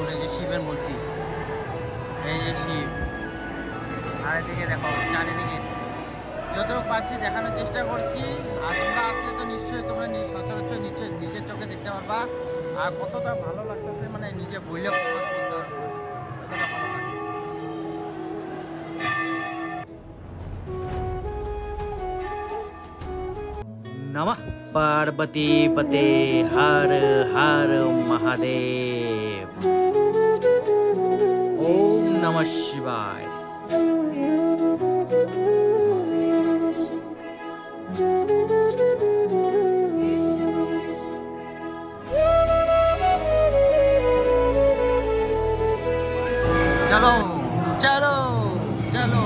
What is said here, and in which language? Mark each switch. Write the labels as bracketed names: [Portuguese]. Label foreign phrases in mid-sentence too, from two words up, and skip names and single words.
[Bangla] এই যে শিবের মূর্তি, এই যে শিব। আর এদিকে দেখো চারিদিকে যতটুকু পাচ্ছি দেখানোর চেষ্টা করছি। আর তোমরা আসলে তো নিশ্চয়ই তোমরা সচরাচর নিজের চোখে দেখতে পারবা। আর কতটা ভালো লাগতেছে মানে নিজে বইলে প্রকাশ করতে পারবো, কতটা ভালো লাগতেছে। [Sanskrit] नमः पार्वती पते हर हर महादेव। ओम नमः शिवाय। [Hindi] चलो चलो चलो।